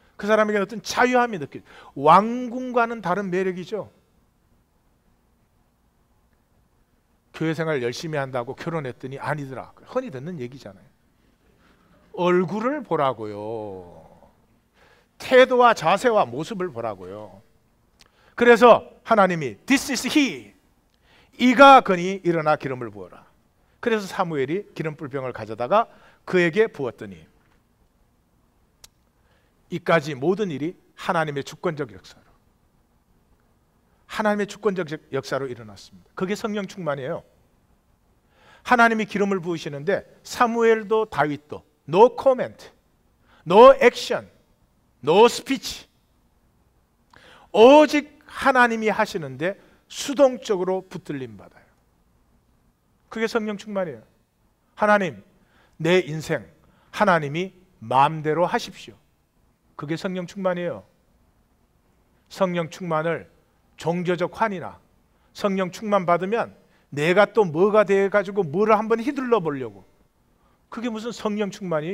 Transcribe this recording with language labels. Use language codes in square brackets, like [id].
[ko] 그 사람에게 어떤 자유함이 느껴져요. 왕궁과는 다른 매력이죠. 교회 생활 열심히 한다고 결혼했더니 아니더라. 흔히 듣는 얘기잖아요. 얼굴을 보라고요. 태도와 자세와 모습을 보라고요. 그래서 하나님이 [en] This is he. [ko] 이가 거니 일어나 기름을 부어라. 그래서 사무엘이 기름불병을 가져다가 그에게 부었더니 이까지 모든 일이 하나님의 주권적 역사로, 하나님의 주권적 역사로 일어났습니다. 그게 성령 충만이에요. 하나님이 기름을 부으시는데 사무엘도 다윗도 [en] no comment, no action, no speech. [ko] 오직 하나님이 하시는데 수동적으로 붙들림 받아요. 그게 성령 충만이에요. 하나님, 내 인생 하나님이 마음대로 하십시오. 그게 성령 충만이에요. 성령 충만을 종교적 환이나 성령 충만 받으면 내가 또 뭐가 돼가지고 뭐를 한번 휘둘러 보려고, 그게 무슨 성령 충만이에요?